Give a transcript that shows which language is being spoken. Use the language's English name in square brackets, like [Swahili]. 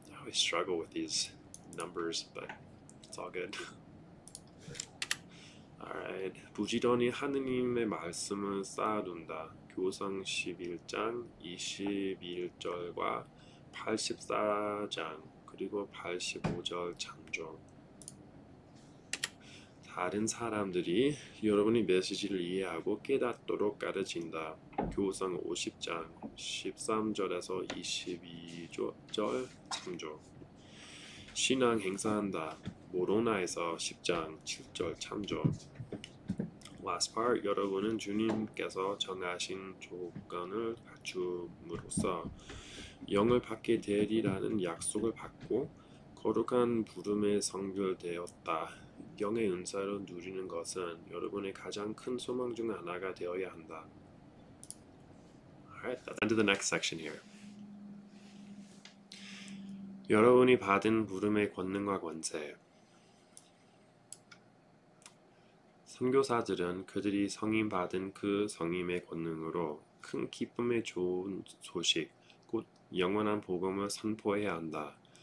[English] I always struggle with these numbers, but it's all good. Alright. [Korean] 부지런히 하느님의 말씀을 쌓아둔다. 교성 11장 21절과 84장 그리고 85절 참조. 다른 사람들이 여러분의 메시지를 이해하고 깨닫도록 가르친다. 교성 50장 13절에서 22절 참조. 신앙 행사한다. 모로나에서 10장 7절 참조. [English] Last part, [Korean] 여러분은 주님께서 정하신 조건을 갖춤으로써 영을 받게 되리라는 약속을 받고 거룩한 부름에 성별되었다. 영의 은사를 누리는 것은 여러분의 가장 큰 소망 중 하나가 되어야 한다. [English] Alright, that's end of the next section here. [Korean] 여러분이 받은 부름의 권능과 권세. 선교사들은 그들이 성임받은 그 성임의 권능으로 큰 기쁨의 좋은 소식, 곧 영원한 복음을 선포해야 한다.